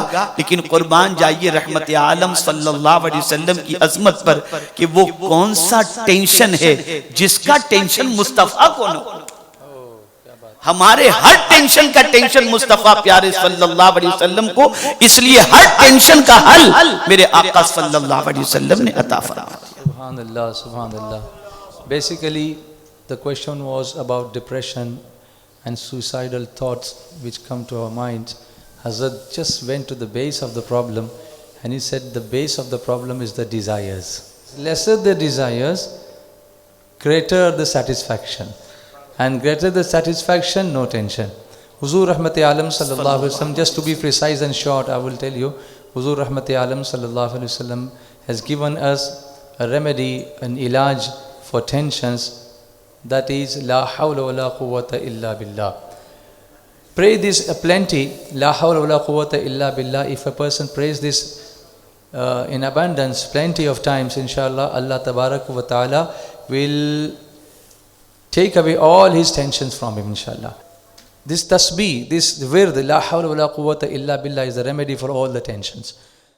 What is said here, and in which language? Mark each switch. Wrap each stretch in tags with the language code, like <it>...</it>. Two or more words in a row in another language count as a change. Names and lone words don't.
<hi>लेकिन कुर्बान जाइए रहमत आलम</hi> <ar>صلى الله عليه وسلم</ar> <hi>की अजमत पर कि वो कौन सा टेंशन है जिसका टेंशन मुस्तफा को न हो। हमारे हर टेंशन का टेंशन मुस्तफा प्यारे</hi> <ar>صلى الله عليه وسلم</ar> <hi>को, इसलिए हर टेंशन का हल मेरे आका</hi> <ar>صلى الله عليه وسلم</ar> <hi>ने अता फरमाया।</hi> <ar>سبحان الله، سبحان الله.</ar> <en>Basically, the question was about depression and suicidal thoughts which come to our minds. Hazrat just went to the base of the problem and he said the base of the problem is the desires. Lesser the desires, greater the satisfaction. And greater the satisfaction, no tension. Huzur Rahmati Alam</en> <ar>صلى الله عليه وسلم,</ar> <en>just to be precise and short, I will tell you, Huzur Rahmati Alam</en> <ar>صلى الله عليه وسلم</ar> <en>has given us a remedy, an ilaj for tensions, that is</en> <ar>لا حول ولا قوة إلا بالله.</ar> <en>Pray this plenty,</en> <ar>لا حول ولا قوة إلا بالله.</ar> <en>If a person prays this in abundance, plenty of times, inshallah,</en> <ar>الله تبارك وتعالى</ar> <en>will take away all his tensions from him, inshallah. This tasbih, this wird,</en> <ar>لا حول ولا قوة إلا بالله,</ar> <en>is the remedy for all the tensions.</en>